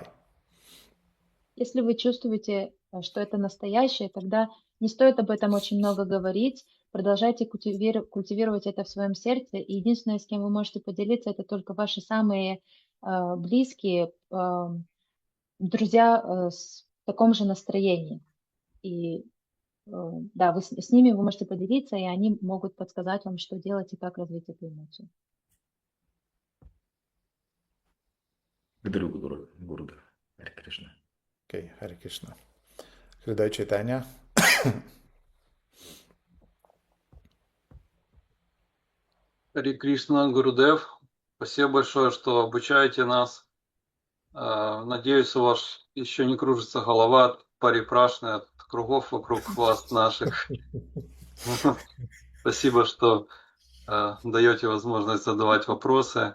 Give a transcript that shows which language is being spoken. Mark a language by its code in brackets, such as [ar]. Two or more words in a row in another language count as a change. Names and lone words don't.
[ru] Если вы чувствуете, что это настоящее, тогда не стоит об этом очень много говорить, продолжайте культивировать это в своем сердце, и единственное, с кем вы можете поделиться, это только ваши самые близкие друзья в таком же настроении. И да, с ними вы можете поделиться, и они могут подсказать вам, что делать и как развить эту эмоцию. Благодарю, Гурудев. Харе Кришна. [en] Okay, Hare Krishna. Hriday Chaitanya. [ru] Харе Кришна, Гурудев. Спасибо большое, что обучаете нас. Надеюсь, у вас еще не кружится голова от парипрашны, от кругов вокруг вас наших. Спасибо, что даете возможность задавать вопросы.